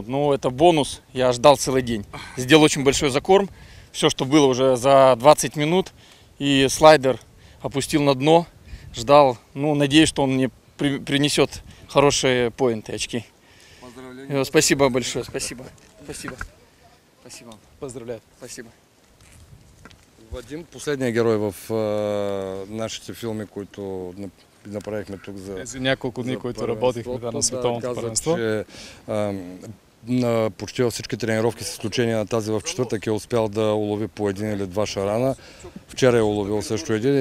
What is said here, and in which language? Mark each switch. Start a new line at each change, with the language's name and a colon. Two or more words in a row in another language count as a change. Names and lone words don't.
Russian: Но это бонус, я ждал целый день. Сделал очень большой закорм, все, что было уже за 20 минут. И слайдер опустил на дно, ждал. Ну, надеюсь, что он мне принесет хорошие поинты, очки.
Bulgarian: Поздравления.
Russian: Спасибо большое, спасибо. Спасибо. Спасибо. Поздравляю. Спасибо.
Bulgarian: Вадим, последният герой в нашите филми, които направихме тук за... Тези няколко дни, които работихме на световното първенство. Почти във всички тренировки, с изключение на тази в четвъртък, е успял да улови по 1 или 2 шарана. Вчера е уловил също един.